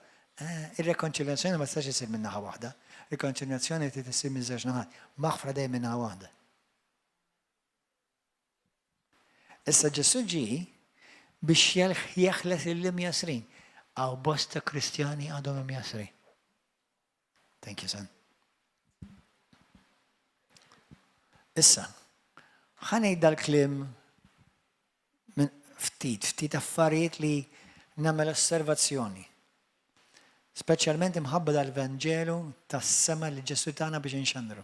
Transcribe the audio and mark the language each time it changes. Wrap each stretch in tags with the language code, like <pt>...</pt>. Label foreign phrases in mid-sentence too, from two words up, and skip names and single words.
<mt>Ir-rekonċiljazzjoni ma tistax isir minn naħa waħda. Ir-rekonċiljazzjoni trid issir minn żewġ naħat. Maħfra dejjem minn naħa waħda. Issa Ġesu ġie biex jeħles il-imjasrin. Għaw bosta Kristjani għadhom imjasrin.</mt> <en>Thank you, son.</en> <mt>Issa, ħanejd dal-klim minn ftit affarijiet li nagħmel osservazzjoni. Speċjalment imħabba dal-Vangelu tas-sema li Ġesu tagħna biex inxandru.</mt>